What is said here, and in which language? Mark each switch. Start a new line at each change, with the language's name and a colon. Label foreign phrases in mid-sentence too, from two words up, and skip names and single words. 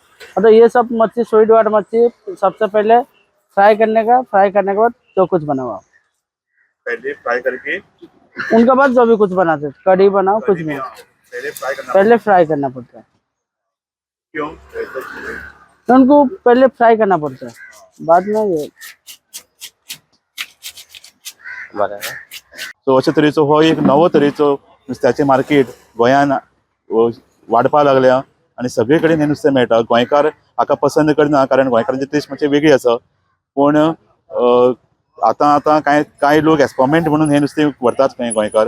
Hindi: मतलब ये सब मच्छी, स्वीट वाट मच्छी, सबसे पहले फ्राई करने का, फ्राई करने के बाद जो कुछ बनाओ, पहले फ्राई करके उनके बाद जो भी कुछ बनाते, कढ़ी बनाओ, कुछ भी, पहले फ्राई करना पड़ता है। क्यों? तो उनको पहले फ्राई करना पड़ता है, बाद में ये
Konkani: सो अशे तरेचो हो एक नवो तरेचो नुस्त्याचें मार्केट गोंयान वाडपा लागल्या आनी सगळे कडेन हें नुस्तें मेळटा। गोंयकार हाका पसंत करना, कारण गोंयकारांची टेस्ट मातशी वेगळी आसा। पूण आतां कांय लोक एक्सपरिमेंट म्हणून हें नुस्तें व्हरतात खंय गोंयकार।